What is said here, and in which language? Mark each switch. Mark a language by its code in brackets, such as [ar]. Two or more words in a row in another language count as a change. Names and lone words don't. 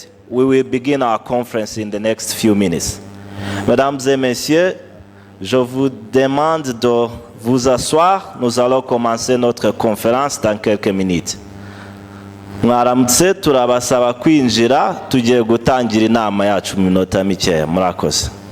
[en] We will begin our conference in the next few minutes. [fr] Mesdames et messieurs, je vous demande de vous asseoir. Nous allons commencer notre conférence dans quelques minutes. [rw] Mwaramutse, turabasaba kwinjira, tugiye gutangira inama yacu mu minota mikeya. Murakoze.